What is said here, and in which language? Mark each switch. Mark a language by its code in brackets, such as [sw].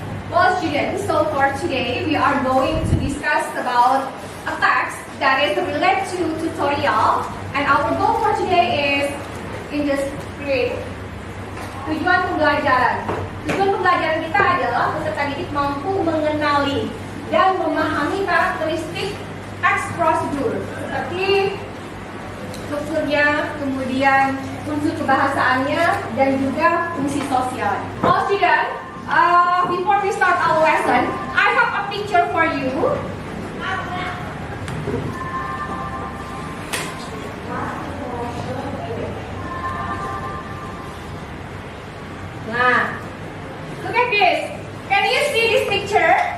[en] Well, students, so for today we are going to discuss about a text that is related to tutorial, and our goal for today is in the script. [id] Tujuan pembelajaran kita adalah peserta didik mampu mengenali dan memahami karakteristik teks prosedur seperti strukturnya, kemudian unsur kebahasaannya, dan juga fungsi sosial. [en] All students, before we start our lesson, I have a picture for you. Nah, look at this. Can you see this picture?